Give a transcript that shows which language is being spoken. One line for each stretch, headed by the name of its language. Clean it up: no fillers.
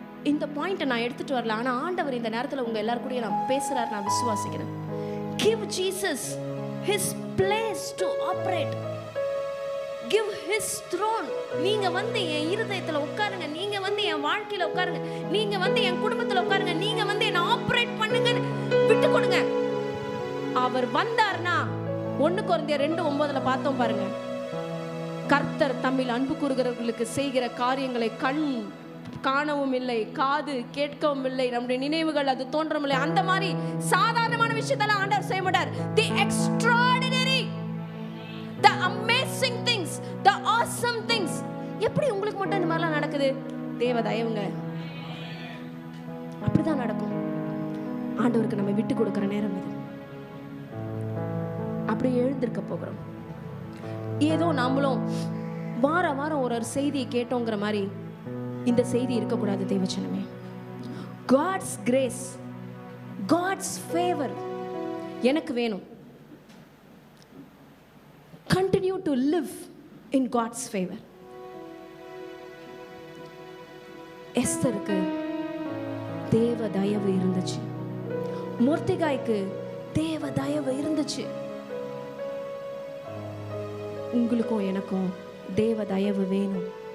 Tamil: இந்த பாயிண்ட்டை நான் எடுத்துட்டு வரல, ஆனா ஆண்டவர் இந்த நேரத்தில் உங்க எல்லாரும் கூட நான் பேசுறாரு, நான் விசுவாசிக்கிறேன்.
English: Give Jesus his place to operate. Give his throne.
Tamil: நீங்க வந்து என் இருதயத்துல உட்காருங்க, நீங்க வந்து என் வாழ்க்கையில உட்காருங்க, நீங்க வந்து என் குடும்பத்துல உட்காருங்க, நீங்க வந்து என்ன ஆபரேட் பண்ணுங்க, விட்டு கொடுங்க. அவர் வந்தார்னா 1 கொரிந்தியர் 2:9 பார்த்தோம் பாருங்க. கர்த்தர் தம்மில் அன்பு கூறுகிறவர்களுக்கு செய்கிற காரியங்களை கண் காணவும் இல்லை, காது கேட்கவும் இல்லை, நம்முடைய நினைவுகள் அது தோன்றவும் இல்லை. அந்த மாதிரி சாதாரணமான விஷயத்தெல்லாம் ஆண்டவர் செய்ய மாட்டார்.
English: The extraordinary, the amazing things, the awesome things.
Tamil: எப்படி உங்களுக்கு மட்டும் இந்த மாதிரிலாம் நடக்குது? தேவ தயவுங்க, அப்படிதான் நடக்கும். ஆண்டவருக்கு நம்ம விட்டு கொடுக்கிற நேரம் இது. அப்படி எழுந்திருக்க போகிறோம். ஏதோ நாமளும் வார வாரம் ஒரு செய்தியை கேட்டோங்கிற மாதிரி இந்த செய்தி இருக்கக்கூடாது தேவச்சனமே.
English: God's grace, God's favor
Tamil: எனக்கு வேணும்.
English: Continue to live in God's favor.
Tamil: எஸ்தருக்கு தேவ தயவு இருந்துச்சு, மொர்தெகாய்க்கு தேவ தயவு இருந்துச்சு. உங்களுக்கும் எனக்கும் தேவ தயவு வேணும்.